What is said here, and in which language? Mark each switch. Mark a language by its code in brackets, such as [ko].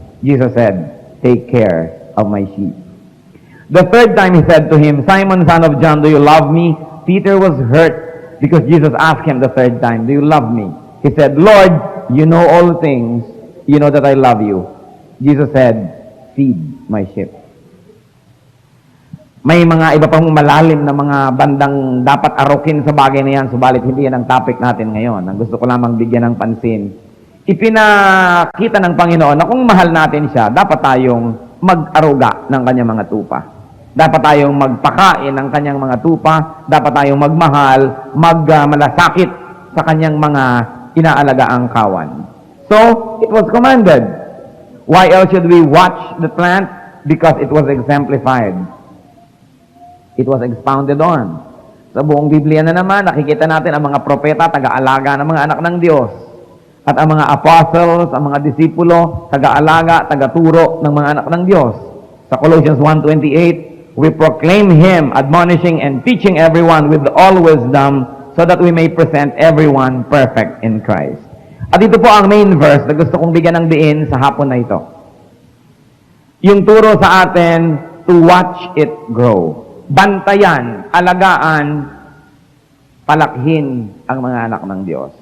[en] Jesus said, "Take care of my sheep." The third time he said to him, "Simon, son of John, do you love me?" Peter was hurt because Jesus asked him the third time, "Do you love me?" He said, "Lord, you know all things. You know that I love you." Jesus said, "Feed my sheep." [tl] May mga iba pang malalim na mga bandang dapat arukin sa bagay na yan, subalit hindi yan ang topic natin ngayon. Ang gusto ko lamang bigyan ng pansin, ipinakita ng Panginoon na kung mahal natin siya, dapat tayong mag-aruga ng kanyang mga tupa. Dapat tayong magpakain ng kanyang mga tupa. Dapat tayong magmahal, magmalasakit sa kanyang mga inaalagaang kawan. [en] So, it was commanded. Why else should we watch the plant? Because it was exemplified. It was expounded on. [tl] Sa buong Biblia na naman, nakikita natin ang mga propeta, taga-alaga ng mga anak ng Diyos. At ang mga apostles, ang mga disipulo, taga-alaga, taga-turo ng mga anak ng Diyos. [en] Sa Colossians 1:28, we proclaim Him, admonishing and teaching everyone with all wisdom, so that we may present everyone perfect in Christ. [tl] At ito po ang main verse na gusto kong bigyan ng diin sa hapon na ito. Yung turo sa atin, [en] to watch it grow. [tl] Bantayan, alagaan, palakhin ang mga anak ng Diyos.